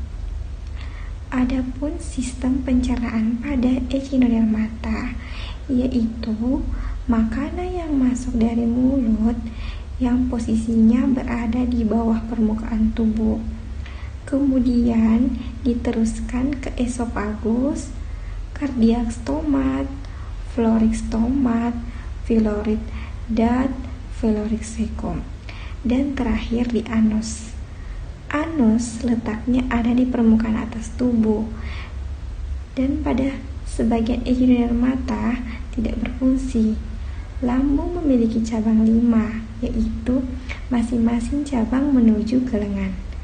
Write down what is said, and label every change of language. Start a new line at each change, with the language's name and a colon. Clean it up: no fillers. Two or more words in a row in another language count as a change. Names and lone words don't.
Indonesian: Adapun sistem pencernaan pada Echinodermata yaitu makanan yang masuk dari mulut yang posisinya berada di bawah permukaan tubuh, kemudian diteruskan ke esofagus, kardiak stomat, florik stomat,
English: pyloric duct, pyloric cecum,
Indonesian: dan terakhir di anus. Anus letaknya ada di permukaan atas tubuh, dan pada sebagian Echinodermata tidak berfungsi. Lambung memiliki cabang 5, yaitu masing-masing cabang menuju ke lengan.